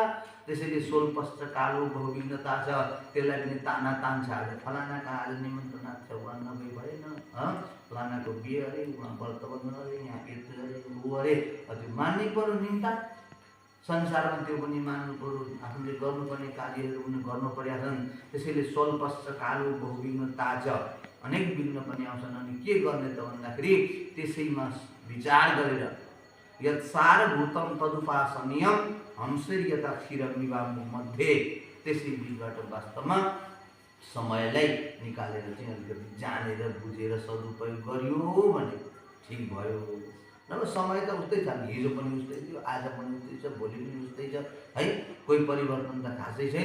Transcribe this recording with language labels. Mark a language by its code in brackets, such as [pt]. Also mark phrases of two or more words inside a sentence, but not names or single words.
[ne] त्यसैले [sa] स्वल्पश्च कालो बहुविघ्नता [ne] छ, त्यसलाई पनि ताना तान्छ, आज फलानाका आज निमन्त्रणा छ उहाँ नगई भएन, फलानाको बिहे अरे उहाँ व्रत बन्द अरे यहाँ यस्तो अरे ऊ अरे, त्यो मान्नै पर्यो निम्ता, संसारमा त्यो पनि मान्नु पर्यो, आफूले गर्नुपर्ने कार्यहरू पनि गर्नु परेका छन्। त्यसैले [sa] स्वल्पश्च कालो बहुविघ्नता च, [ne] अनेक विघ्न पनि आउँछन्। अनि के गर्ने त भन्दाखेरि त्यसैमा विचार गरेर [sa] यत्सारभूतं तदुपासनीयं हंसैर् यथा क्षीरं मिवाम्बु मध्ये, [ne] त्यसै बिचबाट वास्तवमा समयलाई निकालेर चाहिँ अलिकति जानेर बुझेर सदुपयोग गरियो भने ठिक भयो। नभए समय त उस्तै छ, हिजो पनि उस्तै थियो, आज पनि उस्तै छ, भोलि पनि उस्तै छ है, कोही परिवर्तन त खासै छैन।